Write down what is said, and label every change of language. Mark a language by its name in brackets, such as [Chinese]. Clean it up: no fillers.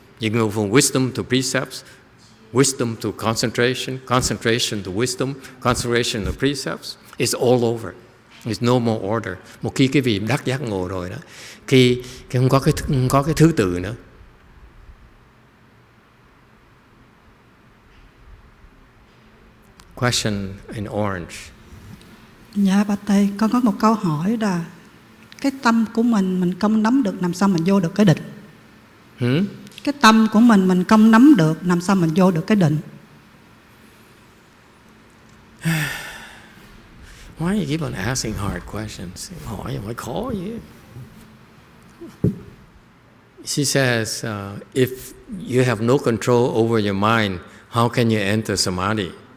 [English] You can go from wisdom to precepts, wisdom to concentration, concentration to wisdom, concentration to precepts. It's all over. There's no more order. [Vietnamese] Một khi cái vị đắc giác ngộ rồi đó, khi không có cái thứ tự nữa. [English] Question in orange. [Vietnamese] Dạ bạch thầy, con có một câu hỏi là cái tâm của mình không nắm được, làm sao mình vô được cái định? Cái tâm của mình không nắm được, làm sao mình vô được cái định? [English] Why you keep on asking hard questions? [Vietnamese] Hỏi khó vậy. [English] She says, if you have no control over your mind, how can you enter samadhi?